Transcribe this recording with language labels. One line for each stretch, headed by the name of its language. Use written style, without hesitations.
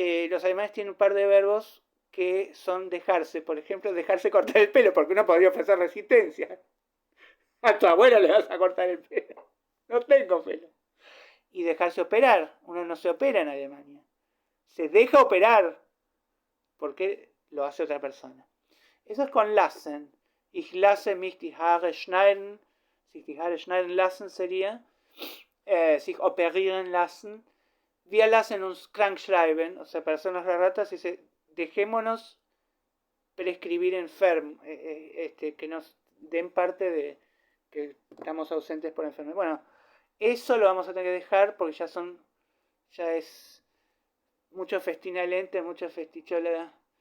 Spanish: Los alemanes tienen un par de verbos que son dejarse, por ejemplo, dejarse cortar el pelo, porque uno podría ofrecer resistencia. A tu abuela le vas a cortar el pelo. No tengo pelo. Y dejarse operar. Uno no se opera en Alemania. Se deja operar porque lo hace otra persona. Eso es con lassen.
German: Ich lasse mich die Haare schneiden. Sich die Haare schneiden lassen sería sich operieren lassen. Wir lassen uns krank schreiben.
Spanish: O sea, para hacernos las ratas, dice, dejémonos prescribir enfermo. Que nos den parte de que estamos ausentes por enfermedad. Bueno, eso lo vamos a tener que dejar porque ya es mucho festina lente, mucha festichola